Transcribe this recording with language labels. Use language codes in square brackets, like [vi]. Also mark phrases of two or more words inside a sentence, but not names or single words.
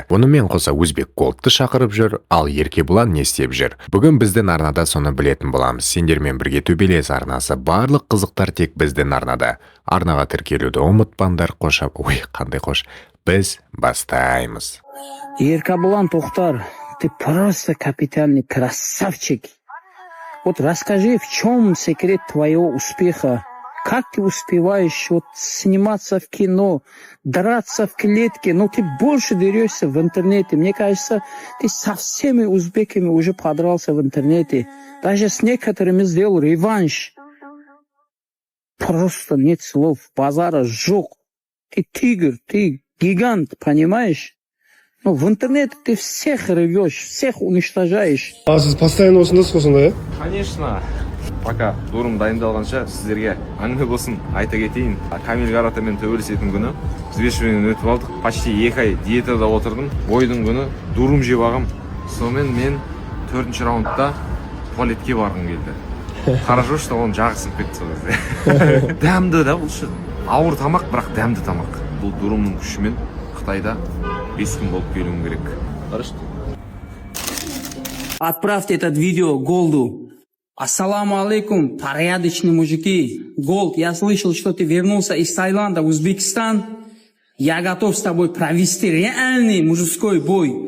[kk] Онымен қоса Өзбек Голдты шақырып жүр, ал Еркебулан не істеп жүр? Бүгін біздің арнада соны білетін боламыз. Сендермен бірге төбелес арнасы, барлық қызықтар тек біздің арнада. Арнаға тіркелуді ұмытпаңдар. Ой, қандай қош. Біз бастаймыз. Еркебулан Тоқтар, [ru] ты просто капитальный красавчик. Вот расскажи, в чем секрет твоего успеха? Как ты успеваешь сниматься в кино, драться в клетке? Но ты больше дерешься в интернете. Мне кажется, ты со всеми узбеками уже подрался в интернете. Даже с некоторыми сделал реванш. Просто нет слов. Базара сжег. Ты тигр, ты гигант, понимаешь? Ну, в интернете ты всех рвешь, всех уничтожаешь. [kk] А сіз постоянно осындасыз ғой сонда, [ru] Конечно. [kk] Пока дұрым дайындалғанша сіздерге әңгіме болсын айта кетейін. Камиль Каратемен төбелесетін күні взвешиваниеден өтіп алдық. Почти 2 ай диетада отырдым. Бойдың күні дұрым жеп ағам. Сонымен мен 4-ші раундта туалетке барғым келді. [ru] Хорошо, что [kk] оның жағы сынып кетті сол кезде. Дәмді да бұл шын. Ауыр тамақ, бірақ дәмді тамақ. Бұл дұрымның күшімен Қытайда 5 күн болып келуім керек. [ru] Хорошо. Отправьте этот видео Голду. Ассаламу алейкум, порядочные мужики. Голд, я слышал, что ты вернулся из Таиланда в Узбекистан. Я готов с тобой провести реальный мужской бой.